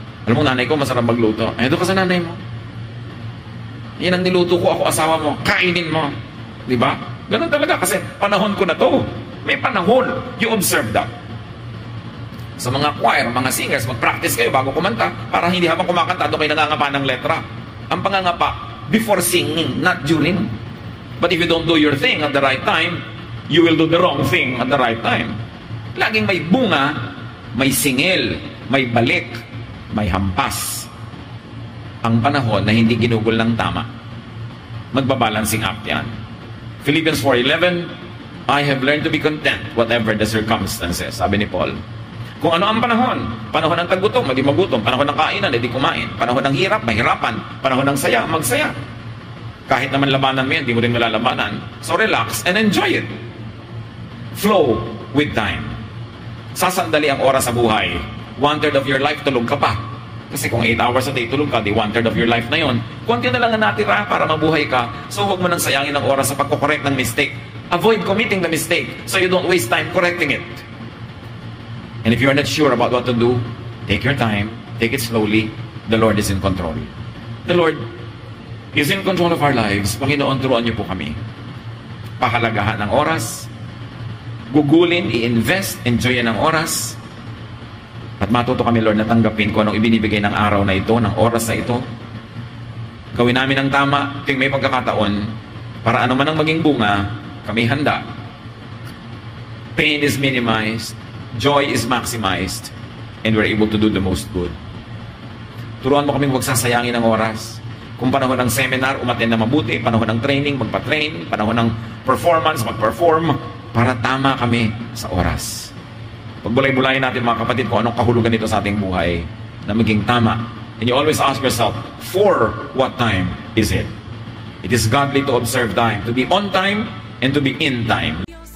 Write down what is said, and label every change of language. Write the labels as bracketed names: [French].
[Filipino] Alam mo, nanay ko masarap magluto. Ay, doon ka sa nanay mo. Yan ang niluto ko, ako asawa mo. Kainin mo. Di ba? Ganun talaga kasi panahon ko na to. May panahon. [English] You observe that. [Filipino] Sa mga choir, mga singers, mag-practice kayo bago kumanta para hindi habang kumakanta doon kayo nangangapa ng letra. Ang pangangapa, [English] before singing, not during. But if you don't do your thing at the right time, you will do the wrong thing at the right time. [Filipino] Laging may bunga, may singil, may balik, may hampas. Ang panahon na hindi ginugol ng tama, magbabalancing act yan. [English] Philippians 4:11, I have learned to be content whatever the circumstances. [Filipino] Sabi ni Paul. Kung ano ang panahon, panahon ng tagutom, maging magutom, panahon ng kainan, hindi kumain, panahon ng hirap, mahirapan, panahon ng saya, magsaya. Kahit naman labanan mo yan, hindi mo rin malalabanan. [English] So relax and enjoy it. Flow with time. [Filipino] Sasandali ang oras sa buhay. [English] 1/3 of your life, [Filipino] tulog ka pa. Kasi kung [English] 8 hours a day [Filipino] tulog ka, di 1/3 of your life na yon. Konti na lang ang natira para mabuhay ka. So huwag mo nang sayangin ang oras sa pagkukorek ng mistake. [English] Avoid committing the mistake so you don't waste time correcting it. And if you're not sure about what to do, take your time, take it slowly. The Lord is in control. The Lord is in control of our lives. [Filipino] Panginoon, turuan niyo po kami. Pahalagahan ng oras, gugulin, i-invest, enjoyin ang oras, at matuto kami, Lord, na tanggapin kung anong ibinibigay ng araw na ito, ng oras na ito. Gawin namin ang tama, tuwing may pagkakataon, para ano man ang maging bunga, kami handa. [English] Pain is minimized, joy is maximized, and we're able to do the most good. [Filipino] Turuan mo kaming huwag sasayangin ang oras. Kung panahon ng seminar, umattend na mabuti. Panahon ng training, magpa-train. Panahon ng performance, mag-perform. Para tama kami sa oras. Pagbulay-bulayin natin mga kapatid kung anong kahulugan nito sa ating buhay na maging tama. [English] And you always ask yourself, for what time is it? It is godly to observe time, to be on time and to be in time.